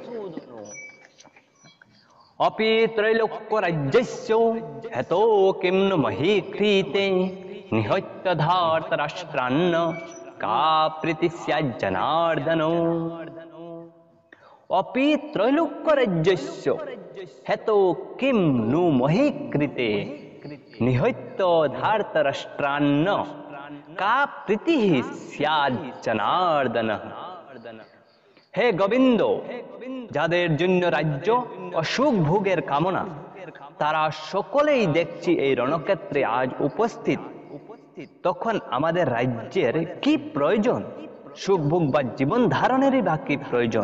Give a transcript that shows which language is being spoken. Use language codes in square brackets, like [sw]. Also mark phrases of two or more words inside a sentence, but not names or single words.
[sa] अपि त्रैलोक्यराज्यस्य हेतो किं न मही क्रीते निहत्य धार्तराष्ट्रान्न का प्रीतिः स्यात् जनार्दनो। अपि त्रैलोक्यराज्यस्य हेतो किं नु मही कृते निहत्य धार्तराष्ट्रान्न का प्रीतिः स्यात् जनार्दनः। [bn] হে গোবিন্দ, যাদের জন্য রাজ্য ও সুখ ভোগের কামনা তারা সকলেই দেখছি এই রণক্ষেত্রে আজ উপস্থিত, তখন আমাদের রাজ্যের কি প্রয়োজন? সুখ ভোগ বা জীবন ধারণেরই বা কি প্রয়োজন?